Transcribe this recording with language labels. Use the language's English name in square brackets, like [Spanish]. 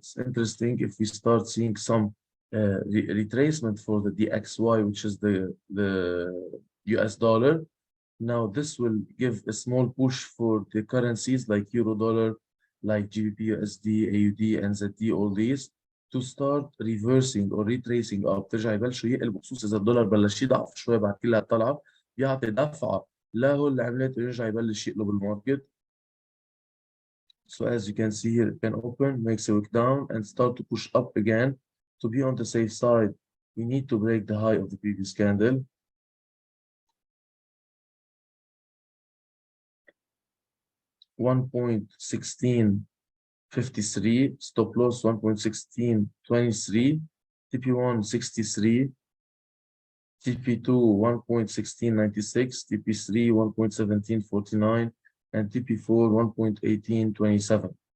[English] It's interesting if we start seeing some retracement for the DXY, which is the US dollar. Now this will give a small push for the currencies like Euro dollar, like GBP USD, AUD, NZD, all these, to start reversing or retracing up. [Arabic] ترجع يبلشوا يقلبوا، خصوصا اذا الدولار بلش يضعف شوي بعد كلها طلعه، بيعطي دفعه له العملات يرجع يبلش يقلب الماركت. [English] So as you can see here, it can open, makes a wick down, and start to push up again. To be on the safe side, we need to break the high of the previous candle. $1.16 53, stop loss 1.1623, TP1 63, TP2 1.1696, TP3 1.1749, and TP4 1.1827.